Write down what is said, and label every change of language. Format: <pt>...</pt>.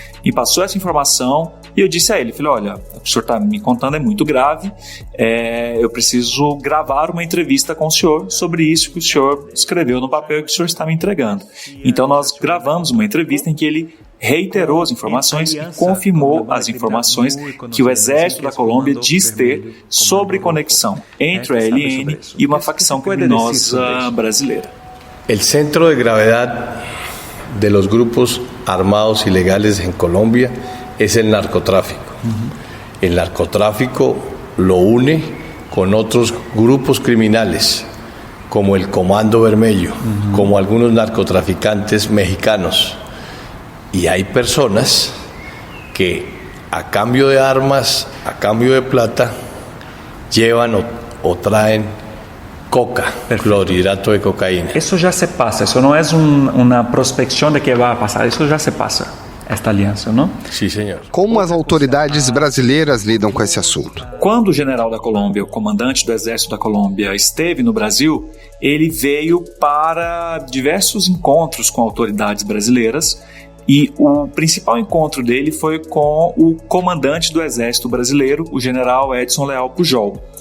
<pt>e passou essa informação, e eu disse a ele, falei, olha, o que o senhor está me contando é muito grave, eu preciso gravar uma entrevista com o senhor sobre isso que o senhor escreveu no papel e que o senhor está me entregando. Então nós gravamos uma entrevista em que ele reiterou as informações e confirmou as informações que o Exército da Colômbia diz ter sobre conexão entre o ELN e uma facção criminosa brasileira.</pt> <es>El centro de gravedad de los grupos armados ilegales en Colombia es el narcotráfico. El narcotráfico lo une con otros grupos criminales, como el Comando Vermelho, como algunos narcotraficantes mexicanos. Y hay personas que a cambio de armas, a cambio de plata, llevan o traen coca, clorhidrato de cocaína. Eso ya se pasa, eso no es una prospección de que va a pasar, eso ya se pasa,</es> <pt>esta aliança, não? Sim, senhor. Como as autoridades brasileiras lidam com esse assunto? Quando o general da Colômbia, o comandante do Exército da Colômbia, esteve no Brasil, ele veio para diversos encontros com autoridades brasileiras, e o principal encontro dele foi com o comandante do Exército brasileiro, o general Edson Leal Pujol.</pt>